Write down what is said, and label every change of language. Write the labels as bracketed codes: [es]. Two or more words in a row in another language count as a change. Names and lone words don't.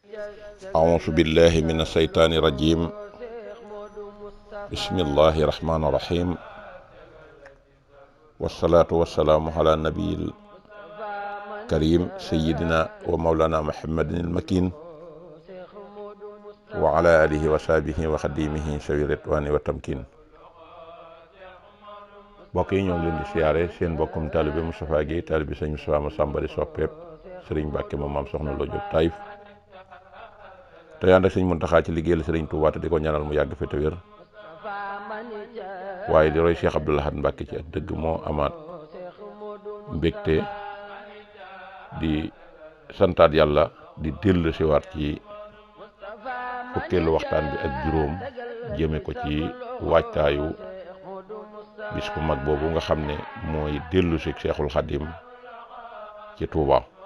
[ar] أعوذ بالله من الشيطان الرجيم بسم الله الرحمن الرحيم والصلاة والسلام على النبي الكريم سيدنا ومولانا محمد المكين وعلى آله وصحبه وخديمه سوي الرضوان والتمكين. [wo] mbokk yi ñoo ngi leen di siyaare seen mbokkum taalibe Moustapha Guèye taalibe sëñ Moustapha Massamba di soppeeb sëriñ Mbàkke moom maam soxna Lo Diop Taïf te ànd ak sëñ Muntaxa ci liggéeyal sëriñ Tuubaa te di ko ñaanal mu yàgg fi te wér waaye di roy Cheikh Abdoul Ahad Mbàkke ci ak dëgg moo amaat mbégte di santaat yàlla di dellu siwaat ci fukkeelu waxtaan bi ak juróom jëme ko ci waajtaayu bis bu mag boobu nga xam ne mooy dellu si Seexul Xadim ci Touba